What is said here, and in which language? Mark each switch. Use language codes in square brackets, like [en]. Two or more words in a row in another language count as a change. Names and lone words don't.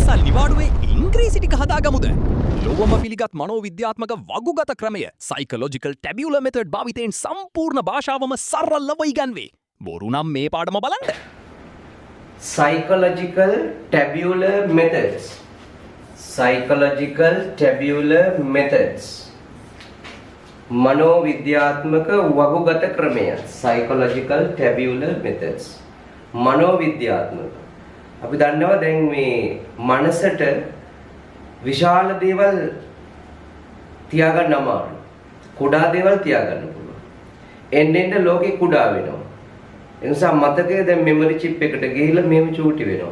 [si] නිවාඩුවේ ඉංග්‍රීසි ටික හදාගමුද? ලොවම පිළිගත් මනෝවිද්‍යාත්මක වගුගත ක්‍රමය [en] psychological tabular method [si] භාවිතයෙන් සම්පූර්ණ භාෂාවම සරලව ඉගන්වේ. බොරු නම් මේ පාඩම බලන්න. [en] Psychological tabular methods. Psychological tabular methods. [si] මනෝවිද්‍යාත්මක වගුගත ක්‍රමය. [en] Psychological tabular methods. [si] මනෝවිද්‍යාත්මක. අපි දන්නවා දැන් මේ මනසට විශාල දේවල් තියාගන්න අමාරුයි. කුඩා දේවල් තියාගන්න පුළුවන්. එන්න ලෝකේ කුඩා වෙනවා. ඒ නිසා මතකයේ දැන් [en] memory chip [si] එකට ගිහිල්ලා මෙහෙම චූටි වෙනවා.